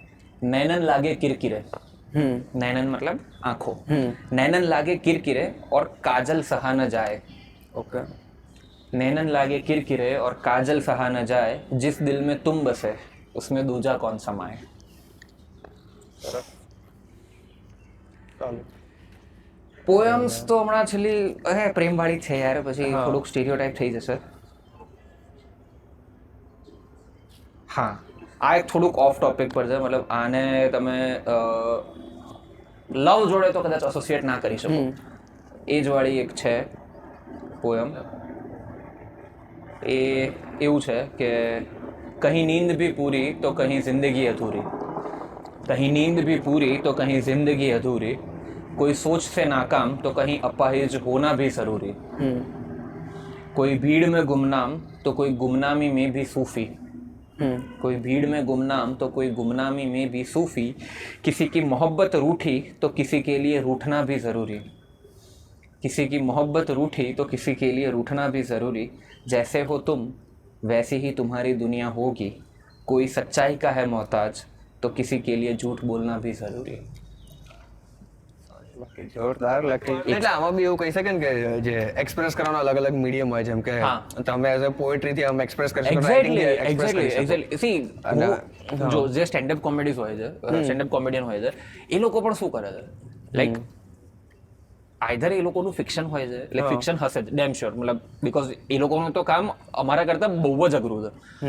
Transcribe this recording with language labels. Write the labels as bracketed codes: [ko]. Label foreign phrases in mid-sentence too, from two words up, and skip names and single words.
[hi] नैनन लागे किरकिरे, नैनन मतलब आंखों, नैनन लागे किरकिरे और काजल सहा न जाए. ओके, नैनन लागे किरकिरे और काजल सहा न जाए, जिस दिल में तुम बसे उसमें दूजा कौन समाए. [gu] પોએમ્સ તો હમણાં છેલ્લી પ્રેમવાળી છે યાર, પછી થોડુંક સ્ટીરિયોટાઇપ થઈ જશે. હા, આ એક થોડુંક [en] off topic [gu] પર છે, મતલબ આને તમે લવ જોડે તો કદાચ એસોસિએટ ના કરી શકો. એ જ વાળી એક છે પોએમ. એ એવું છે કે [hi] કहीं नींद भी पूरी तो कहीं जिंदगी अधूरी, कहीं नींद भी पूरी तो कहीं जिंदगी अधूरी, कोई सोच से नाकाम तो कहीं अपाहिज होना भी जरूरी, कोई भीड़ में गुमनाम तो कोई गुमनामी में भी सूफी, कोई भीड़ में गुमनाम तो कोई गुमनामी में भी सूफी, किसी की मोहब्बत रूठी तो किसी के लिए रूठना भी ज़रूरी, किसी की मोहब्बत रूठी तो किसी के लिए रूठना भी ज़रूरी, जैसे हो तुम वैसी ही तुम्हारी दुनिया होगी, कोई सच्चाई का है मोहताज तो किसी के लिए झूठ बोलना भी ज़रूरी. [gu] જોરદાર લકી. એટલે આમાં બી એવું કહી શકે ને કે જે એક્સપ્રેસ કરવાનો અલગ અલગ મીડિયમ હોય, જેમ કે તમે [en] as a poetry [gu] થી આમ એક્સપ્રેસ કરી શકો, એક્ઝેક્ટલી સી જો જે [en] standup comedies [gu] હોય છે, [en] standup comedian [gu] હોય છે, એ લોકો પણ શું કરે છે, [en] like either [gu] એ લોકોનું ફિક્શન હોય છે, એટલે ફિક્શન હશે [en] damn sure, [gu] મતલબ બીકોઝ એ લોકોનું તો કામ અમારા કરતા બહુ જ અઘરું છે.